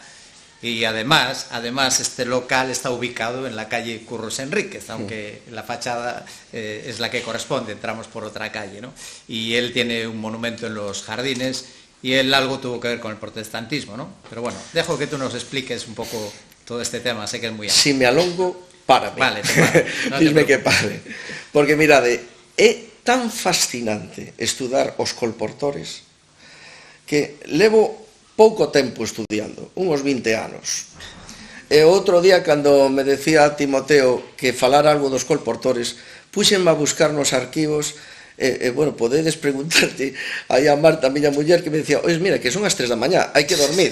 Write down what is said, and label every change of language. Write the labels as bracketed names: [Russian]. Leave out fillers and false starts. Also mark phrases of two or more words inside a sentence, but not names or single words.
[Spanish] Y además este local está ubicado en la calle Curros Enríquez, aunque la fachada es la que corresponde, entramos por otra calle, ¿no? Y él tiene un monumento en los jardines, y él algo tuvo que ver con el protestantismo, ¿no? Pero bueno, dejo que tú nos expliques un poco todo este tema, sé que es muy amplio. Si [Galician] me alongo, párame. [Spanish] Vale, te paro. No Dime que pare. [Galician] Porque mirade, é tan fascinante estudar os colportores que levo pouco tempo estudiando, uns 20 anos. E outro día, cando me decía Timoteo que falar algo dos colportores, puxenme a buscar nos arquivos, bueno, podedes preguntarte aí a Marta, a miña muller, que me decía, ois, mira, que son as 3 da mañá, hai que dormir.